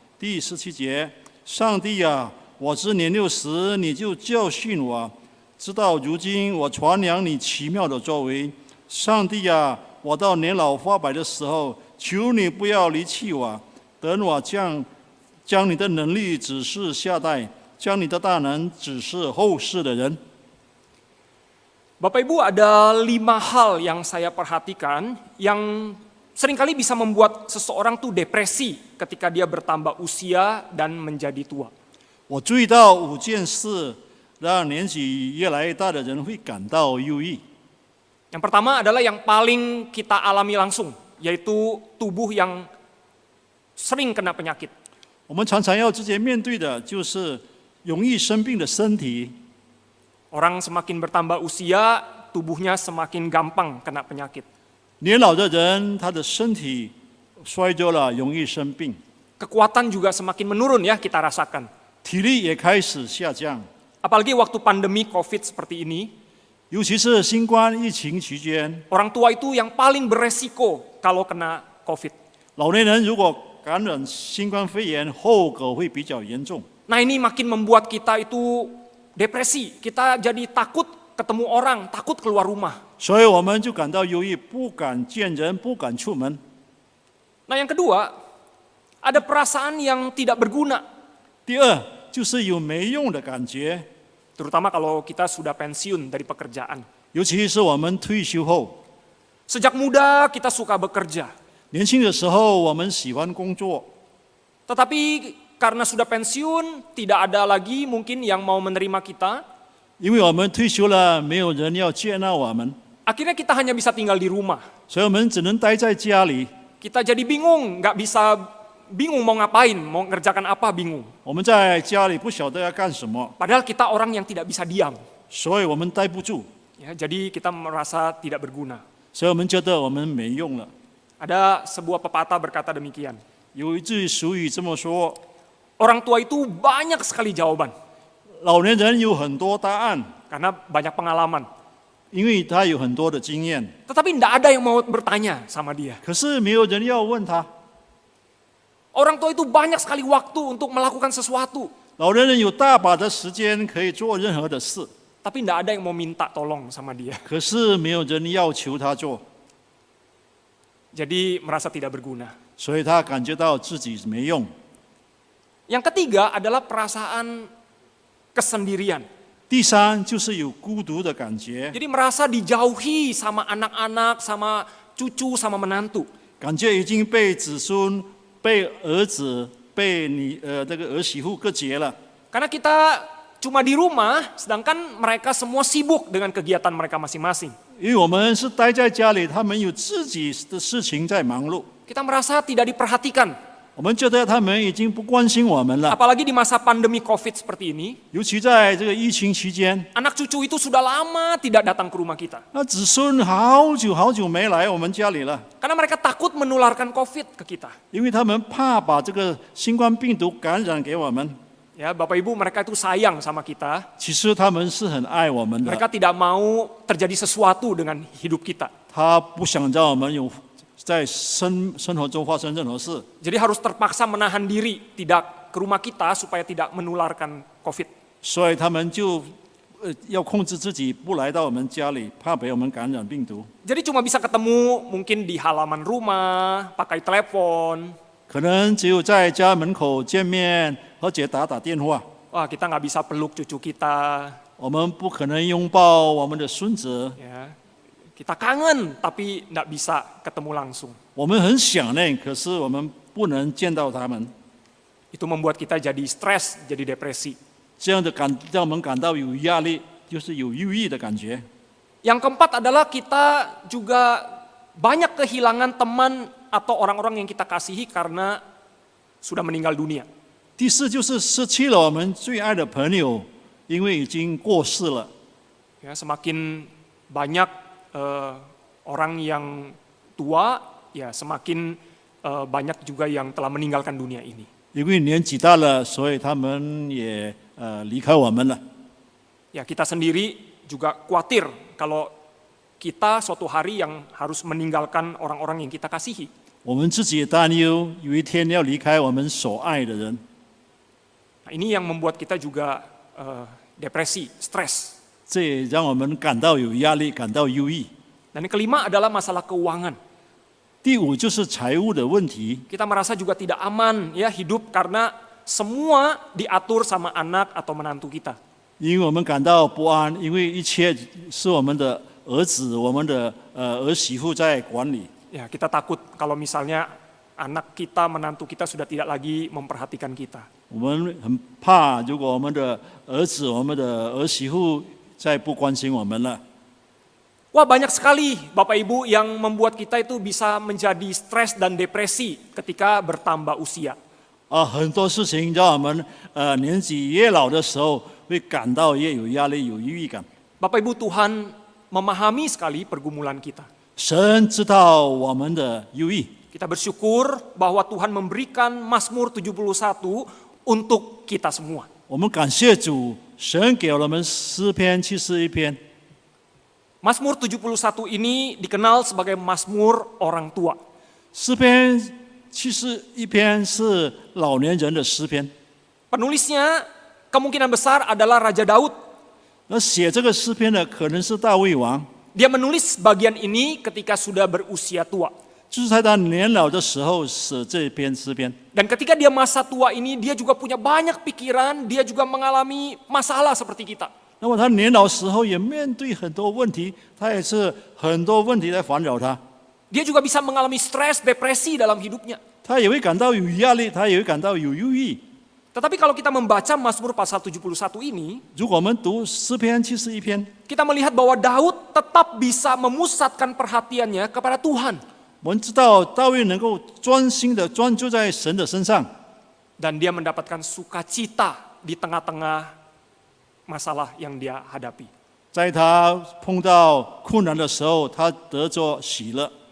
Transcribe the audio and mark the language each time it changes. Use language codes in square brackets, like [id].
[zh] 第17节，上帝啊，我之年幼时，你就教训我；直到如今，我传扬你奇妙的作为。上帝啊，我到年老发白的时候，求你不要离弃我。等我将你的能力指示下代，将你的大能指示后世的人。 [id] Bapak Ibu, ada 5 hal yang saya perhatikan yang seringkali bisa membuat seseorang tuh depresi ketika dia bertambah usia dan menjadi tua. [zh] 我注意到5件事，让年纪越来越大的人会感到忧郁。 [id] Yang pertama adalah yang paling kita alami langsung, yaitu tubuh yang sering kena penyakit. [zh] 我们常常要直接面对的就是容易生病的身体。 [id] Orang semakin bertambah usia, tubuhnya semakin gampang kena penyakit. [zh] 年老的人，他的身体衰弱了，容易生病， [id] Kekuatan juga semakin menurun ya kita rasakan. [zh] 体力也开始下降。 [id] Apalagi waktu pandemi COVID seperti ini, [zh] 尤其是新冠疫情期间， [id] orang tua itu yang paling beresiko kalau kena COVID. [zh] 老年人如果感染新冠肺炎，后果会比较严重。 [id] Nah ini makin membuat kita itu depresi, kita jadi takut ketemu orang, takut keluar rumah. [zh] 所以我们就感到忧郁，不敢见人，不敢出门。 [id] Nah yang kedua, ada perasaan yang tidak berguna, [zh] 第二，就是有没用的感觉， [id] terutama kalau kita sudah pensiun dari pekerjaan. [zh] 尤其是我们退休后， [id] Sejak muda kita suka bekerja, [zh] 年轻的时候我们喜欢工作， [id] tetapi karena sudah pensiun, tidak ada lagi mungkin yang mau menerima kita. [zh] 因为我们退休了，没有人要接纳我们， [id] Akhirnya kita hanya bisa tinggal di rumah. [zh] 所以我们只能待在家里。 [id] Kita jadi bingung, bingung mau ngapain, mau ngerjakan apa bingung. [zh] 我们在家里不晓得要干什么， [id] Padahal kita orang yang tidak bisa diam. [zh] 所以我们待不住， [id] Ya, jadi kita merasa tidak berguna. [zh] 所以我们觉得我们没用了。 [id] Ada sebuah pepatah berkata demikian. [zh] 有一句俗语这么说： [id] Orang tua itu banyak sekali jawaban, [zh] 老年人有很多答案， [id] karena banyak pengalaman. [zh] 因为他有很多的经验， [id] Tetapi tidak ada yang mau bertanya sama dia. [zh] 可是没有人要问他。 [id] Orang tua itu banyak sekali waktu untuk melakukan sesuatu, [zh] 老年人有大把的时间可以做任何的事， [id] tapi tidak ada yang mau minta tolong sama dia. [zh] 可是没有人要求他做， [id] Jadi merasa tidak berguna. [zh] 所以他感觉到自己没用。 [id] Yang ketiga adalah perasaan kesendirian. [zh] 第三就是有孤独的感觉， [id] Jadi merasa dijauhi sama anak-anak, sama cucu, sama menantu. [zh] 感觉已经被子孙、被儿子、被这个儿媳妇隔绝了。 [id] Karena kita cuma di rumah, sedangkan mereka semua sibuk dengan kegiatan mereka masing-masing. [zh] 因为我们是待在家里，他们有自己的事情在忙碌， [id] Kita merasa tidak diperhatikan. [zh] 我们觉得他们已经不关心我们了。 [id] Apalagi di masa pandemi COVID seperti ini, [zh] 尤其在这个疫情期间， [id] anak cucu itu sudah lama tidak datang ke rumah kita. [zh] 那子孙好久没来我们家里了， [id] Karena mereka takut menularkan COVID ke kita. [zh] 因为他们怕把这个新冠病毒感染给我们。 [id] Ya, Bapak Ibu, mereka itu sayang sama kita. [zh] 其实他们是很爱我们的， [id] Mereka tidak mau terjadi sesuatu dengan hidup kita. [zh] 他不想让我们有在生活中发生任何事， [id] Jadi harus terpaksa menahan diri tidak ke rumah kita supaya tidak menularkan COVID. [zh] 所以他们就要控制自己不来到我们家里，怕被我们感染病毒。 [id] Jadi cuma bisa ketemu mungkin di halaman rumah, pakai telepon. [zh] 可能只有在家门口见面，而且打电话。 [id] Wah, kita nggak bisa peluk cucu kita. [zh] 我们不可能拥抱我们的孙子， [id] Ya, kita kangen tapi nggak bisa ketemu langsung. [zh] 我们很想念，可是我们不能见到他们。 [id] Itu membuat kita jadi stres, jadi depresi. [zh] 这样的让我们感到有压力，就是有忧郁的感觉。 [id] Yang keempat adalah kita juga banyak kehilangan teman atau orang-orang yang kita kasihi karena sudah meninggal dunia. [zh] 第四就是失去了我们最爱的朋友，因为已经过世了。 [id] Ya, semakin banyak orang yang tua, ya semakin banyak juga yang telah meninggalkan dunia ini. [zh] 因为年纪大了，所以他们也离开我们了。 [id] Ya, kita sendiri juga khawatir kalau kita suatu hari yang harus meninggalkan orang-orang yang kita kasihi. [zh] 我们自己也担忧，有一天要离开我们所爱的人。 [id] Nah, ini yang membuat kita juga depresi, stres. [zh] 这也让我们感到有压力，感到忧郁。 [id] Dan yang kelima adalah masalah keuangan. [zh] 第五就是财务的问题， [id] Kita merasa juga tidak aman ya hidup karena semua diatur sama anak atau menantu kita. [zh] 因为我们感到不安，因为一切是我们的儿子、我们的儿媳妇在管理。 [id] Ya, kita takut kalau misalnya anak kita, menantu kita sudah tidak lagi memperhatikan kita. [zh] 我们很怕，如果我们的儿子、我们的儿媳妇再不关心我们了。 [id] Wah, banyak sekali Bapak Ibu yang membuat kita itu bisa menjadi stres dan depresi ketika bertambah usia. [zh] 很多事情让我们年纪越老的时候，会感到越有压力、有抑郁感。 [id] Bapak Ibu, Tuhan memahami sekali pergumulan kita. [zh] 神知道我们的忧郁， [id] Kita bersyukur bahwa Tuhan memberikan Mazmur 71 untuk kita semua. [zh] 我们感谢主，神给了我们诗篇71篇。 [id] Mazmur 71 ini dikenal sebagai Mazmur orang tua. [zh] 诗篇71篇是老年人的诗篇。 [id] Penulisnya kemungkinan besar adalah Raja Daud. [zh] 那写这个诗篇的可能是大卫王， [id] Dia menulis bagian ini ketika sudah berusia tua. [zh] 就是在他年老的时候写这篇诗篇。 [id] Dan ketika dia masa tua ini, dia juga punya banyak pikiran, dia juga mengalami masalah seperti kita. [zh] 那么他年老时候也面对很多问题，他也是很多问题在烦扰他， [id] Dia juga bisa mengalami stres, depresi dalam hidupnya. [zh] 他也会感到有压力，他也会感到有忧郁。 [id] Tetapi kalau kita membaca Mazmur pasal 71 ini, [zh] 如果我们读诗篇71篇， [id] kita melihat bahwa Daud tetap bisa memusatkan perhatiannya kepada Tuhan. [zh] 我们知道大卫能够专心的专注在神的身上， [id] Dan dia mendapatkan sukacita di tengah-tengah masalah yang dia hadapi. [zh] 在他碰到困难的时候，他得着喜乐。